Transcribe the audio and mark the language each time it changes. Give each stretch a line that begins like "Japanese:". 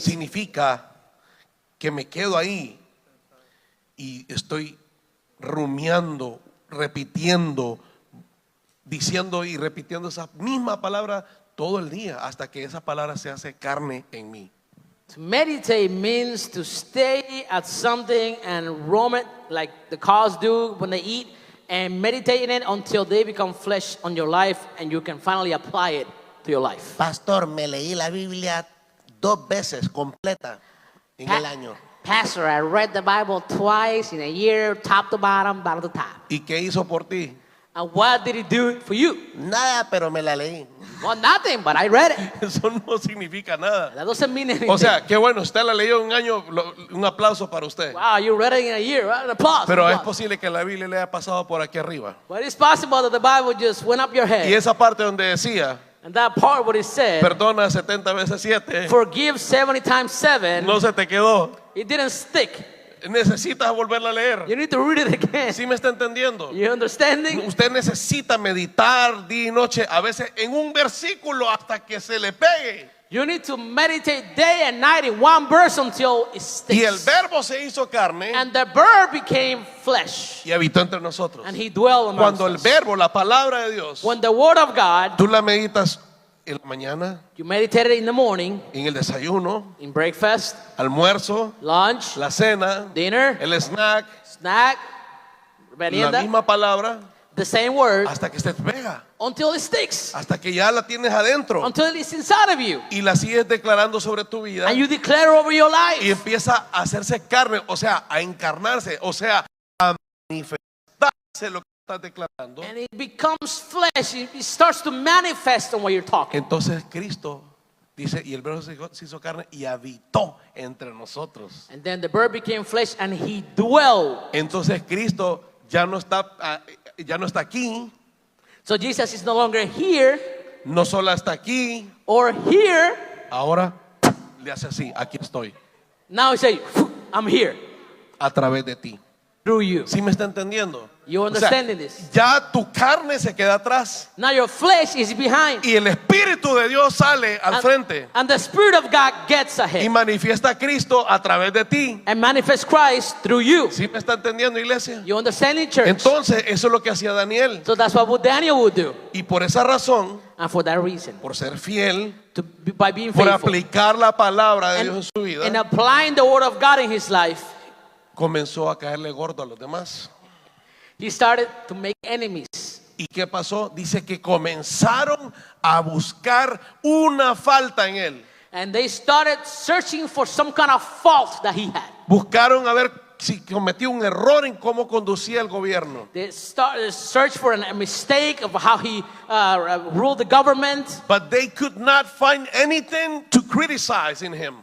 Spanish: significa que me quedo ahí y estoy rumiando, repitiendo, diciendo y repitiendo esa misma palabra todo el día hasta que esa palabra se hace carne en mí.
English: To meditate means to stay at something and roam it like the cows do when they eat and meditate in it until they become flesh on your life and you can finally apply it to your life.
Spanish: Pastor, me leí la Biblia 2 veces completa en el año.
English: Pastor, I read the Bible twice in a year, top to bottom, bottom to top.
Spanish: ¿Y qué hizo por ti?
English: And what did it do for you?
Spanish: Nada, pero me la leí.
English: Well, nothing, but I read it.
Spanish: Eso no significa nada.
English: That doesn't mean anything.
Spanish: O sea, qué bueno, usted la leyó en un año, un aplauso para usted.
English: Wow, you read it in a year. An applause.
Spanish: Pero es
English: applause.
Spanish: posible que la Biblia le haya pasado por aquí arriba.
English: But it's possible that the Bible just went up your head.
Spanish: Y esa parte donde decía,
English: And that part what it said,
Spanish: perdona 70 veces 7,
English: forgive 70 times 7,
Spanish: no se te quedó.
English: it didn't stick.
Spanish: Necesitas volverla a leer.
English: You need to read it again.
Spanish: ¿Sí me está entendiendo?
English: You understanding?
Spanish: Usted necesita meditar día y noche, a veces en un versículo hasta que se le pegue.
English: You need to meditate day and night in one verse until it sticks.
Spanish: Y el verbo se hizo carne
English: And the Word became flesh.
Spanish: y habitó entre nosotros.
English: And He dwelled amongst
Spanish: Cuando el
English: us.
Spanish: verbo, la palabra de Dios,
English: When the Word of God,
Spanish: tú la meditas en la mañana,
English: You meditated in the morning,
Spanish: en el desayuno,
English: in breakfast,
Spanish: almuerzo,
English: lunch,
Spanish: la cena,
English: dinner,
Spanish: el snack,
English: snack,
Spanish: la merienda, misma palabra,
English: the same word,
Spanish: hasta que se te pega,
English: until it sticks,
Spanish: hasta que ya la tienes adentro
English: until it's inside of you.
Spanish: y la sigues declarando sobre tu vida
English: And you declare over your
Spanish: y
English: life.
Spanish: empieza a hacerse carne, o sea, a encarnarse, o sea, a manifestarse lo que estás declarando.
English: And it becomes flesh. It starts to manifest on what you're talking.
Spanish: Entonces Cristo dice, y el verbo se hizo carne y habitó entre nosotros.
English: And then the Word became flesh and He dwelled.
Spanish: Entonces Cristo ya no está aquí,
English: So Jesus is no longer here
Spanish: no solo está aquí,
English: or here.
Spanish: ahora le hace así, aquí estoy,
English: Now He say, I'm here
Spanish: a través de ti.
English: through you.
Spanish: ¿Sí me está entendiendo?
English: You
Spanish: O sea,
English: understanding this?
Spanish: ya tu carne se queda atrás
English: Now your flesh is behind.
Spanish: y el Espíritu de Dios sale al frente
English: And the Spirit of God gets
Spanish: y
English: ahead
Spanish: manifiesta a Cristo a través de ti.
English: and manifests Christ through you.
Spanish: ¿Sí me está entendiendo, iglesia?
English: You understanding, church?
Spanish: Entonces, eso es lo que hacía Daniel.
English: So that's what Daniel would do.
Spanish: Y por esa razón,
English: And for that reason,
Spanish: por ser fiel,
English: by being
Spanish: por
English: faithful
Spanish: aplicar la palabra de
English: and,
Spanish: Dios en su vida,
English: and applying the Word of God in his life,
Spanish: comenzó a caerle gordo a los demás.
English: he started to make enemies.
Spanish: ¿Y qué pasó? Dice que comenzaron a buscar una falta en él.
English: And they started searching for some kind of fault that he had.
Spanish: Buscaron a ver si cometió un error en cómo conducía el gobierno.
English: They started search for a mistake of how he ruled the government. But they could not find anything to criticize in him.